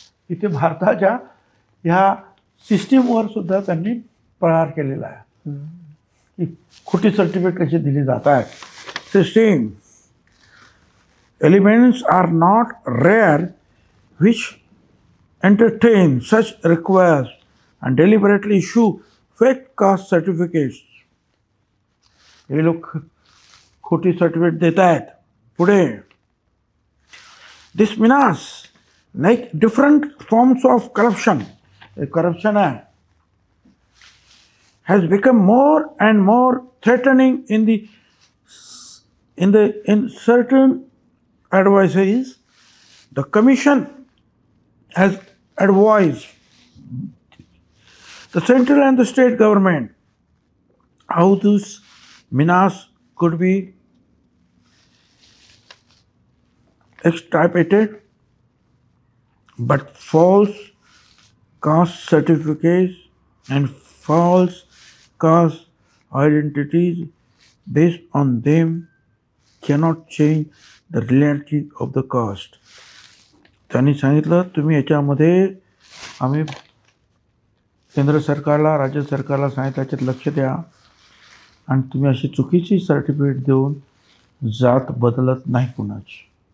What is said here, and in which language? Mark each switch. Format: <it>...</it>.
<mr>इथे भारताच्या ह्या सिस्टीमवर सुद्धा त्यांनी प्रहार केलेला आहे की खोटी सर्टिफिकेट कशी दिली जात आहेत.</mr> <en>System elements are not rare which entertain such requests and deliberately issue fake caste certificates.</en> <mr>हे लोक खोटी सर्टिफिकेट देत आहेत. पुढे</mr> <en>this menace like different forms of corruption, corruption has become more and more threatening in certain advices. The Commission has advised the central and the state government how this menace could be extirpated, but false caste certificates and false caste identities based on them cannot change the reality of the caste.</en> <mr>त्यांनी सांगितलं तुम्ही याच्यामध्ये आम्ही केंद्र सरकारला, राज्य सरकारला सांगितलं याच्यात लक्ष द्या आणि तुम्ही अशी चुकीची सर्टिफिकेट देऊन जात बदलत नाही कुणाची.</mr>